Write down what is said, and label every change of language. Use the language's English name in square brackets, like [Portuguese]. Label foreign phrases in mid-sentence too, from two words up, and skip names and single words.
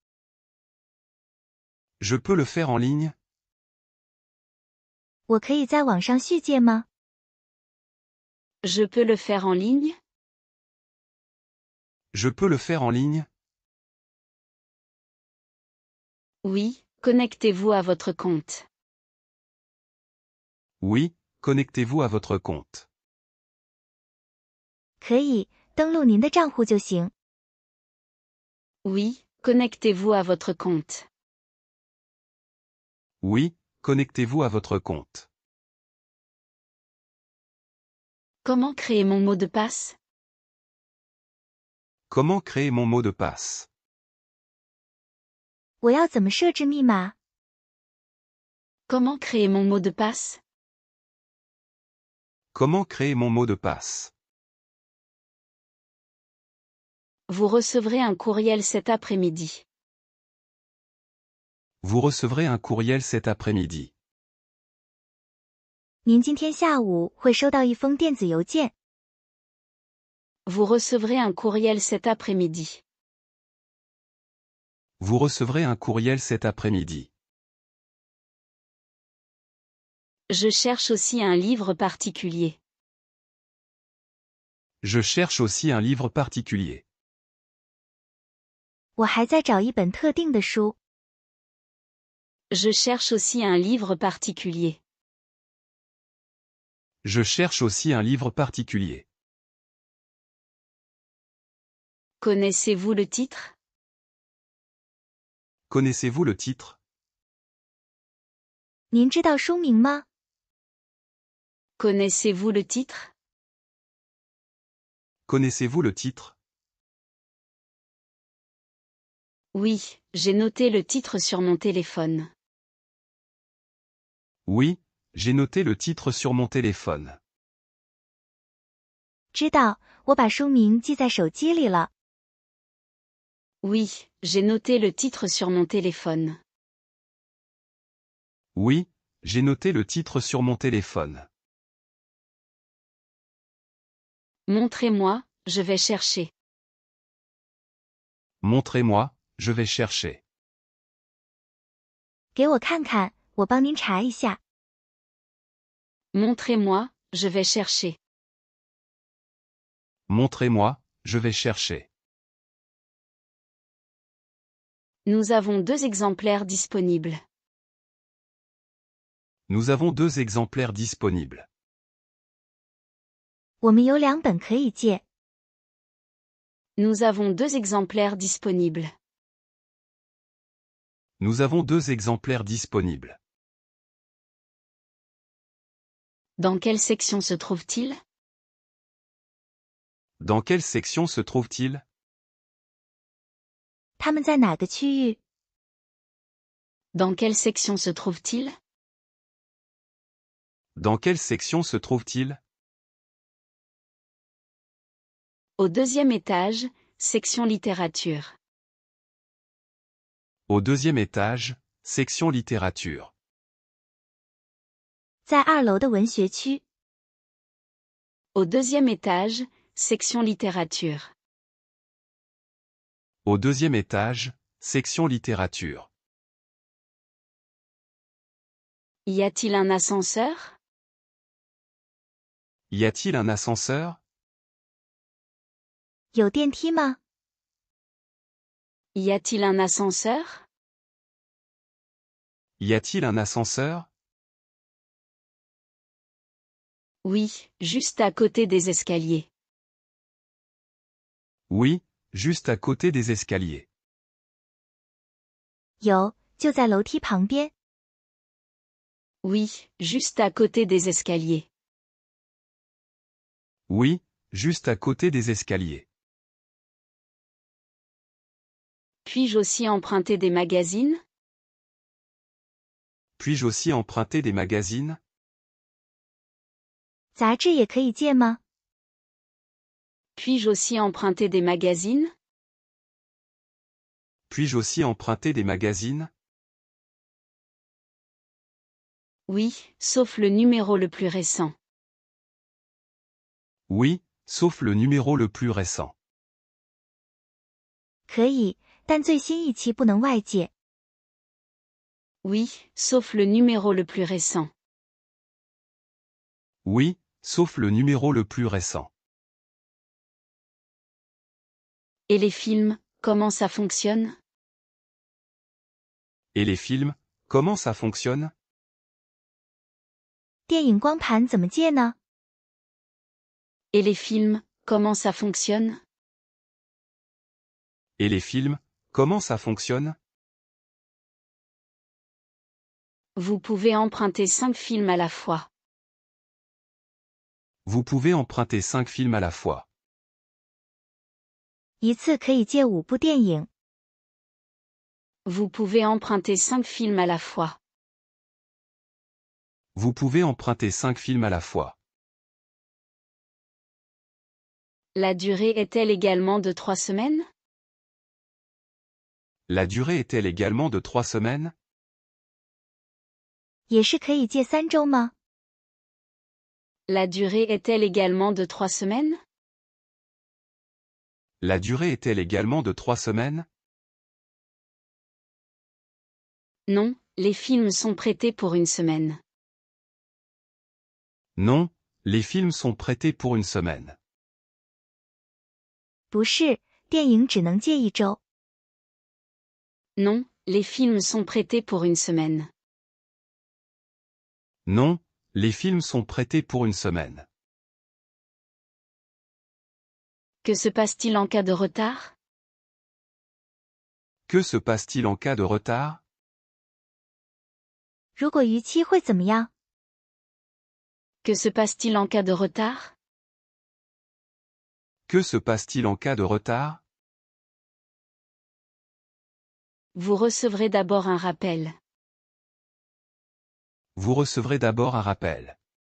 [French] Je peux le faire en ligne? [Chinese] 我可以在网上续借吗？ [French] Je peux le faire en ligne? Je peux le faire en ligne? Oui, connectez-vous à votre compte. Oui, connectez-vous à votre compte. [Chinese] 可以，登录您的账户就行。 [French] Oui, connectez-vous à votre compte. Oui, connectez-vous à votre compte. Comment créer mon mot de passe? Comment créer mon mot de passe? [Chinese] 我要怎么设置密码？ [French] Comment créer mon mot de passe? Comment créer mon mot de passe? Vous recevrez un courriel cet après-midi. Vous recevrez un courriel cet après-midi. [Chinese] 您今天下午会收到一封电子邮件。 [French] Vous recevrez un courriel cet après-midi. Vous recevrez un courriel cet après-midi. Je cherche aussi un livre particulier. Je cherche aussi un livre particulier. [Chinese] 我还在找一本特定的书。 [French] Je cherche aussi un livre particulier. Je cherche aussi un livre particulier. Connaissez-vous le titre? Connaissez-vous le titre? [Chinese] 您知道书名吗？ [French] Connaissez-vous le titre? Connaissez-vous le titre? Oui, j'ai noté le titre sur mon téléphone. Oui, j'ai noté le titre sur mon téléphone. [Chinese] 知道，我把书名记在手机里了。 [French] Oui, j'ai noté le titre sur mon téléphone. Oui, j'ai noté le titre sur mon téléphone. Montrez-moi, je vais chercher. Montrez-moi, je vais chercher. [Chinese] 给我看看，我帮您查一下。 [French] Montrez-moi, je vais chercher. Montrez-moi, je vais chercher. Nous avons 2 exemplaires disponibles. Nous avons 2 exemplaires disponibles. [Chinese] 我们有2本可以借。 [French] Nous avons 2 exemplaires disponibles. Nous avons 2 exemplaires disponibles. Dans quelle section se trouve-t-il? Dans quelle section se trouve-t-il? [Chinese] 他们在哪个区域？ [French] Dans quelle section se trouve-t-il? Dans quelle section se trouve-t-il? Au 2e étage, section littérature. Au 2e étage, section littérature. [Chinese] 在2楼的文学区。 [French] Au 2e étage, section littérature. Au 2e étage, section littérature. Y a-t-il un ascenseur? Y a-t-il un ascenseur? [Chinese] 有电梯吗？ [French] Y a-t-il un ascenseur? Y a-t-il un ascenseur? Oui, juste à côté des escaliers. Oui, juste à côté des escaliers. [Chinese] 有，就在楼梯旁边。 [French] Oui, juste à côté des escaliers. Oui, juste à côté des escaliers. Puis-je aussi emprunter des magazines? Puis-je aussi emprunter des magazines? [Chinese] 杂志也可以借吗？ [French] Puis-je aussi emprunter des magazines? Puis-je aussi emprunter des magazines? Oui, sauf le numéro le plus récent. Oui, sauf le numéro le plus récent. [Chinese] 可以，但最新一期不能外借。 [French] Oui, sauf le numéro le plus récent. Oui, sauf le numéro le plus récent. Et les films, comment ça fonctionne? Et les films, comment ça fonctionne? [Chinese] 电影光盘怎么借呢？ [French] Et les films, comment ça fonctionne? Et les films, comment ça fonctionne? Vous pouvez emprunter 5 films à la fois. Vous pouvez emprunter 5 films à la fois. [Chinese] 一次可以借5部电影。 [French] Vous pouvez emprunter 5 films à la fois. Vous pouvez emprunter 5 films à la fois. La durée est-elle également de 3 semaines? La durée est-elle également de 3 semaines? [Chinese] 也是可以借3周吗？ [French] La durée est-elle également de 3 semaines? La durée est-elle également de 3 semaines? Non, les films sont prêtés pour une semaine. Non, les films sont prêtés pour une semaine. [Chinese] 不是，电影只能借1周。 [French] Non, les films sont prêtés pour une semaine. Non, les films sont prêtés pour une semaine. Que se passe-t-il en cas de retard? Que se passe-t-il en cas de retard? [Chinese] 如果逾期会怎么样？ [French] Que se passe-t-il en cas de retard? Que se passe-t-il en cas de retard? Vous recevrez d'abord un rappel. Vous recevrez d'abord un rappel.